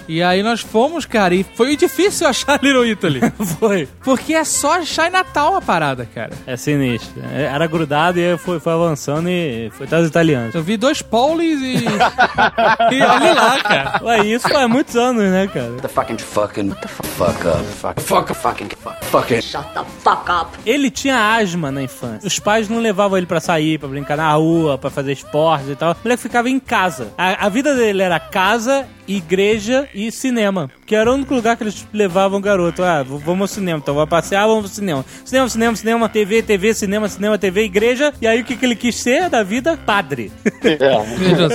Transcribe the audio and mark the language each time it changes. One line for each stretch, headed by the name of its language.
Portuguese: E aí nós fomos, cara, e foi difícil achar Little Italy. Foi. Porque é só Chinatown a parada, cara. É sinistro. Era grudado e foi avançando e foi até os italianos. Eu vi dois Paulis e... e olha lá, cara. Ué, isso é muitos anos, né, cara?
English: The fucking shut the fuck up.
Portuguese: Ele tinha asma na infância. Os pais não levavam ele pra sair, pra brincar na rua, pra fazer esporte e tal. O moleque ficava em casa. A vida dele era casa, igreja e cinema. Que era o único lugar que eles levavam o garoto. Ah, vamos ao cinema. Então, vamos passear, vamos ao cinema. Cinema, cinema, cinema, TV, TV, cinema, cinema, TV, igreja. E aí, o que ele quis ser da vida? Padre. É.